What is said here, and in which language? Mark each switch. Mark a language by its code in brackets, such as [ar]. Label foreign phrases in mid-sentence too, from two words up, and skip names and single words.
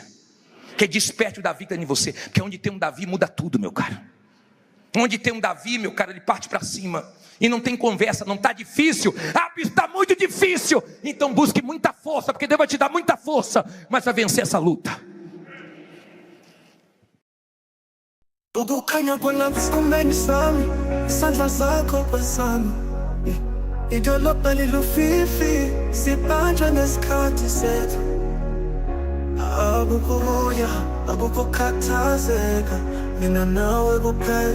[pt] Que desperte o Davi que está dentro de você. Porque onde tem um Davi muda tudo, meu cara. Onde tem um Davi, meu cara, ele parte para cima. E não tem conversa, não está difícil. Está muito difícil. Então busque muita força, porque Deus vai te dar muita força. Mas vai vencer essa luta. [zu] Ukukhanya kwelaphiskumeni sami, isandla zakho kwesami. Idolobha lilufifi, sibanjwa nesikhathi sethu. Akukho kuya, akukho kukhathazeka, mina nawe kuphela.